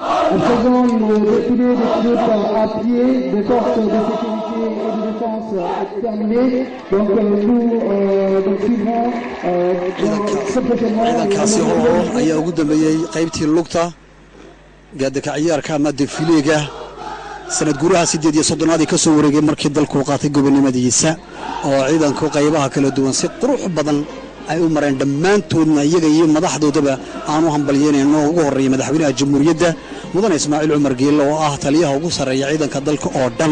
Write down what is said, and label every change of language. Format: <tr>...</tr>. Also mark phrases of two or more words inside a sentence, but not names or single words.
<fr>faisant le défilé des pilotes à pied, des forces de sécurité et de défense terminé. Donc nous suivrons très prochainement.</fr> <so>ciidankaasi oo ayaa ugu dambeeyey qaybtii lugta gaadaka ciyaarka ama defileega sanad guuraha 8 ka soo wareegay markii dalku qaatay gobonimadiisa oo ciidanku qaybaha kala duwan si qurux badan ay u mareen dhammaantoodna iyaga iyo madaxdoodaba aanu hambalyeynayno ugu horeeyay madaxweynaha jamhuuriyadda mudane Ismaaciil Cumar Geelle oo ah taliyaha ugu sareeya ciidanka dalka oo dhan</so>